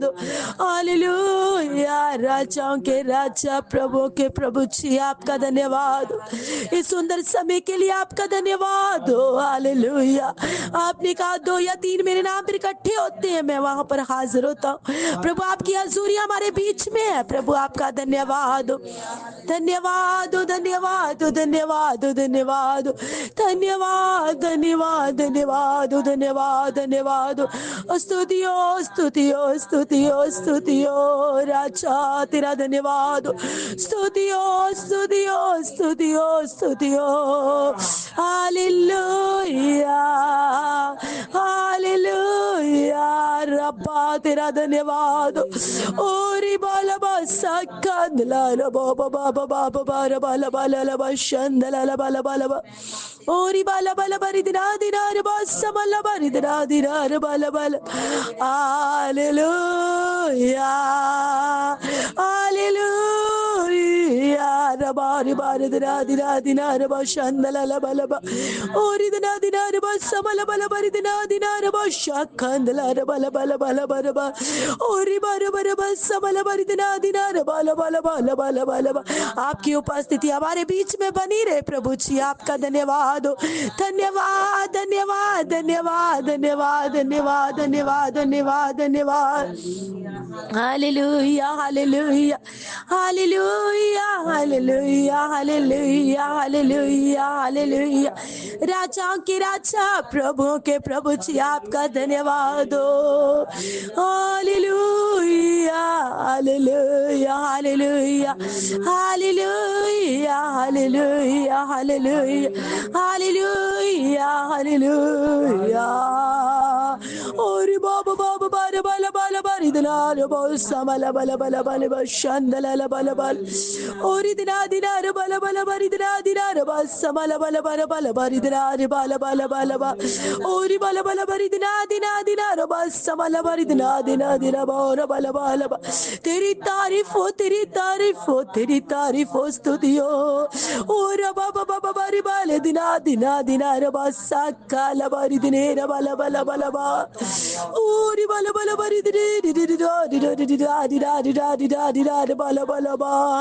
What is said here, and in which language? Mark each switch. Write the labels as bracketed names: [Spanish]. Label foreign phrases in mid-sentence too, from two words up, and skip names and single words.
[Hindi] हालेलुया, राजाओं के राजा, प्रभु के प्रभु जी, आपका धन्यवाद। इस सुंदर समय के लिए आपका धन्यवाद हो। हालेलुया। आपने कहा 2 या 3 मेरे नाम पर इकट्ठे होते हैं, मैं वहां पर हाजिर होता हूँ। प्रभु आपकी हजूरी हमारे बीच में है। प्रभु आपका धन्यवाद हो, धन्यवाद हो, धन्यवाद हो, धन्यवाद हो, धन्यवाद हो, धन्यवाद, धन्यवाद, धन्यवाद हो, धन्यवाद, धन्यवाद हो। स्तुतियो, स्तुतियो, स्तुतियो, स्तुतियो राजा, तेरा धन्यवाद हो। स्तुतियो, स्तुतियो, स्तुतियो, स्तुतियो। हालेलुया, हालेलुया। रब्बा तेरा धन्यवाद हो। ओरी बाला बासा कंदला रबो बाबा बाबा बाबा रबाला बाला लबा शंदला लबा लबा लबा। ओरी बाला बाला बरी दिना दिना रबा समला बरी दिना दिना रबा लबा लबा। हालेलुया, हालेलुया। रबा रबा दिना दिना दिना रबा शंदला लबा लबा। ओरी दिना दिना रबा समला बला बरी दिना दिना रबा शखंदला रबा लबा लबा लबा रबा। ओरी बार बार बस समला बरी दिना दिना रबा लबा लबा लबा लबा लबा। आपकी उपस्थिति हमारे बीच में बनी रहे प्रभु जी, आपका धन्यवाद हो। धन्यवाद, धन्यवाद, धन्यवाद, धन्यवाद, धन्यवाद, धन्यवाद, धन्यवाद, धन्यवाद। हालेलुया, हालेलुया, हालेलुया, हालेलुया, हालेलुया, हालेलुया, हालेलुया। राजाओं के राजा, प्रभुओं के प्रभु जी, आपका धन्यवाद हो। हालेलुया, हालेलुया, हालेलुया, हालेलुया, हालेलुया, हालेलुया, हालेलुया, हालेलुया। और baba baba bala bala bala bari dina rabo samala bala bala bala bala shandala la bala bala ori dina dina bala bala bari dina rabo samala bala bala bala bari dina bala bala bala ba ori bala bala bari dina rabo samala bari dina bora bala bala ba तेरी तारीफ हो स्तुति हो और बाबा बाबा बारी बाले दिना रबा साकाला बारी दिने रबा लबा लबा लबा ओरी बाला बाला बारी दिने दिदा रबा लबा लबा